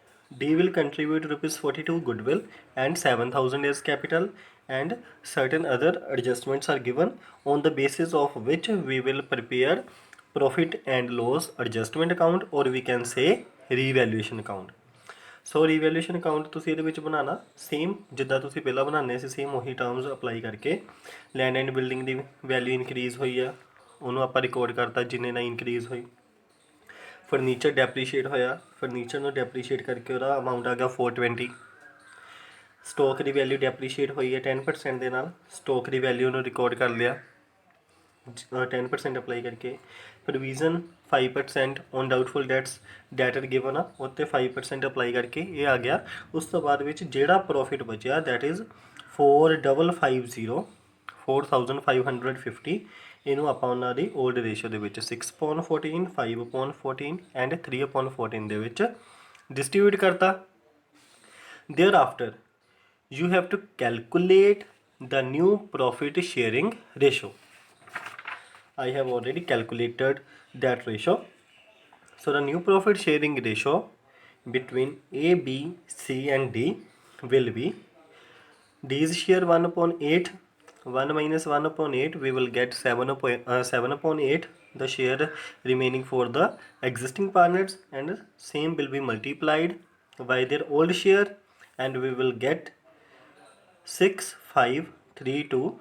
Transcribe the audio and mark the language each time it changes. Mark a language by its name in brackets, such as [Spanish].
[English] D will contribute rupees 42 goodwill and 7,000 as capital, and certain other adjustments are given on the basis of which we will prepare profit and loss adjustment account, or we can say revaluation account. [Punjabi] So revaluation account ਤੁਸੀਂ ਇਹਦੇ ਵਿੱਚ ਬਣਾਉਣਾ same ਜਿੱਦਾਂ ਤੁਸੀਂ ਪਹਿਲਾਂ ਬਣਾਉਂਦੇ ਸੀ, same ਉਹੀ terms apply ਕਰਕੇ land and building ਦੀ value increase ਹੋਈ ਆ ਉਹਨੂੰ ਆਪਾਂ ਰਿਕਾਰਡ ਕਰਤਾ ਜਿੰਨੇ ਨਾਲ ਇਨਕਰੀਜ਼ ਹੋਈ। ਫਰਨੀਚਰ ਡੈਪਰੀਸ਼ੀਏਟ ਹੋਇਆ, ਫਰਨੀਚਰ ਨੂੰ ਡੈਪਰੀਸ਼ੀਏਟ ਕਰਕੇ ਉਹਦਾ ਅਮਾਊਂਟ ਆ ਗਿਆ 420। ਸਟਾਕ ਦੀ ਵੈਲਿਊ ਡੈਪਰੀਸ਼ੀਏਟ ਹੋਈ ਹੈ 10% ਦੇ ਨਾਲ, ਸਟਾਕ ਦੀ ਵੈਲਿਊ ਨੂੰ ਰਿਕਾਰਡ ਕਰ ਲਿਆ 10% ਅਪਲਾਈ ਕਰਕੇ। Provision 5% on doubtful that's, ਡੈਟਰ given ਆ ਉੱਤੇ 5% ਅਪਲਾਈ ਕਰਕੇ ਇਹ ਆ ਗਿਆ। ਉਸ ਤੋਂ ਬਾਅਦ ਵਿੱਚ ਜਿਹੜਾ ਪ੍ਰੋਫਿਟ ਬਚਿਆ [English] that is [Punjabi] 4,550 ਇਹਨੂੰ ਆਪਾਂ ਉਹਨਾਂ ਦੀ ਓਲਡ ਰੇਸ਼ੋ ਦੇ ਵਿੱਚ 6/14 5/14 ਐਂਡ 3/14 ਦੇ ਵਿੱਚ ਡਿਸਟ੍ਰੀਬਿਊਟ ਕਰਤਾ। [English] Thereafter you have to calculate the new profit sharing ratio. I have already calculated that ratio. So the new profit sharing ratio between A, B, C and D will be D's share 1/8, 1 minus 1/8 we will get 7/8 the share remaining for the existing partners, and same will be multiplied by their old share and we will get 6,532